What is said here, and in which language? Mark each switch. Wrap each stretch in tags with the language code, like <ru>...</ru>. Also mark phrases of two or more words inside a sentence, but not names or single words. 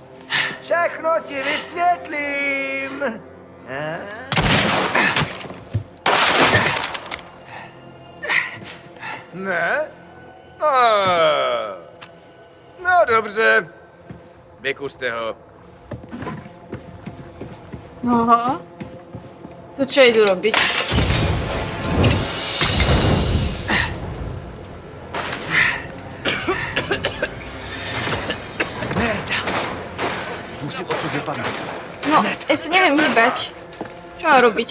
<cs>Všechno ti vysvětlím. Ne? No dobře. Vykuste ho.</cs> <sk>Aha. To čo idú robiť? Merda.</sk> <cs>Musím odsud vypadnout.</cs> <sk>No, ja sa neviem hýbať. Čo mám robiť?</sk>